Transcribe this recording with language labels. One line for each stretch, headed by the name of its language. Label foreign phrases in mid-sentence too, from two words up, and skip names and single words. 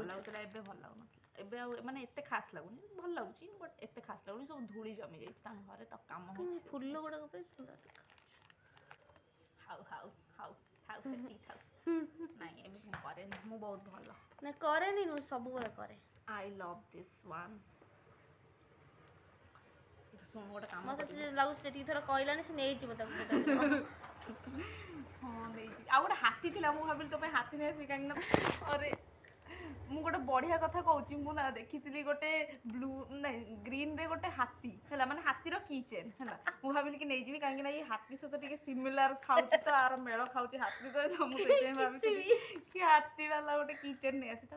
Odia: ଭଲ ଲାଗୁଥିଲା ଏବେ ଭଲ ଲାଗୁନଥିଲା। ଏବେ ଆଉ ମାନେ ଏତେ ଖାସ୍ ଲାଗୁନି। ଭଲ ଲାଗୁଛି ବଟ୍ ଏତେ ଖାସ୍ ଲାଗୁନି। ସବୁ ଧୂଳି ଜମି ଯାଇଛି ତାଙ୍କ ଘରେ ତ କାମ ହଉଛି। ଫୁଲ ଗୁଡାକ ପାଇଁ ସୁନ୍ଦର ଦେଖା ଥାଉ ସେତିକି ଥାଉ। ନାଇଁ ଏବେ ମୁଁ କରେନି। ମୁଁ ବହୁତ ଭଲ। ନା କରେନି ମୁଁ ସବୁବେଳେ କରେ।
English: I love this one.
Odia: ଶୁଣ ଗୋଟେ କାମ ମତେ କରିବି। ସେ ଲାଗୁଛି ଯେତିକି ଥର କହିଲାଣି ସେ ନେଇଯିବ ତାକୁ ଗୋଟେ। ହଁ ନେଇଛି। ଆଉ ଗୋଟେ ହାତୀ ଥିଲା, ମୁଁ ଭାବିଲି ତୋ ପାଇଁ ହାତୀ ନେଇ ଆସିବି, କାହିଁକି ନା ଅରେ ମୁଁ ଗୋଟେ ବଢିଆ କଥା କହୁଛି, ମୁଁ ନା ଦେଖିଥିଲି ଗୋଟେ ବ୍ଲୁ ନାଇଁ ଗ୍ରୀନରେ ଗୋଟେ ହାତୀ ହେଲା, ମାନେ ହାତୀର
English: key chain
Odia: ହେଲା, ମୁଁ ଭାବିଲି କି ନେଇଯିବି, କାହିଁକି ନା ଏଇ ହାତୀ ସହିତ ଟିକେ ସିମିଲାର ଖାଉଛି ତ, ଆର ମେଳ ଖାଉଛି ହାତୀ ସହିତ, ମୁଁ ସେଇଥିପାଇଁ ଭାବିଥିଲି କି ହାତୀ ବାଲା ଗୋଟେ
English: key chain
Odia: ନେଇ ଆସି।